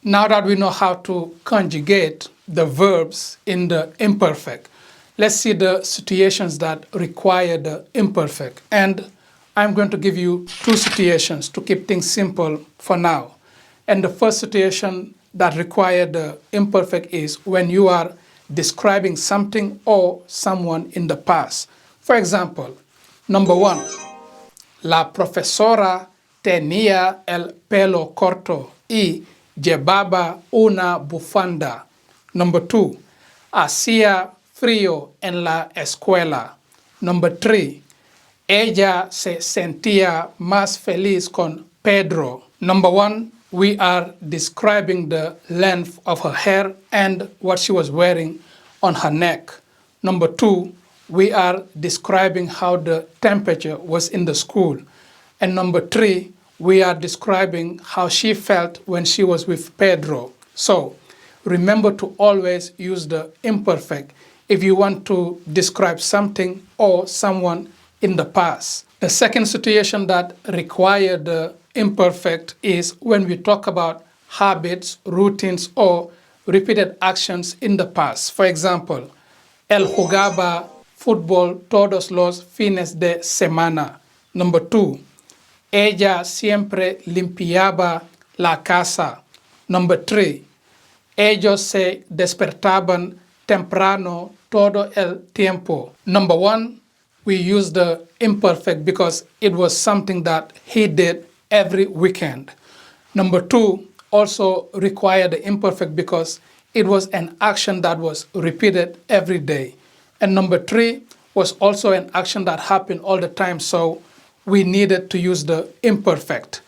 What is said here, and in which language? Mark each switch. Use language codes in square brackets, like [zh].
[en] Now that we know how to conjugate the verbs in the imperfect, let's see the situations that require the imperfect. And I'm going to give you two situations to keep things simple for now. And the first situation that requires the imperfect is when you are describing something or someone in the past. For example, number one, [es] la profesora tenía el pelo corto y llevaba una bufanda. [en] Number 2, [es] hacía frío en la escuela. [en] Number 3, [es] ella se sentía más feliz con Pedro. [en] Number 1, we are describing the length of her hair and what she was wearing on her neck. Number 2, we are describing how the temperature was in the school. And number 3, we are describing how she felt when she was with Pedro. So remember to always use the imperfect if you want to describe something or someone in the past. The second situation that requires the imperfect is when we talk about habits, routines, or repeated actions in the past. For example, [es] él jugaba fútbol todos los fines de semana. [en] Number 2, [es] ella siempre limpiaba la casa. [en] Number 3, [es] ellos se despertaban temprano todo el tiempo. [en] Number 1, we use the imperfect because it was something that he did every weekend. Number 2 also required the imperfect because it was an action that was repeated every day. And number 3 was also an action that happened all the time, so we needed to use the imperfect.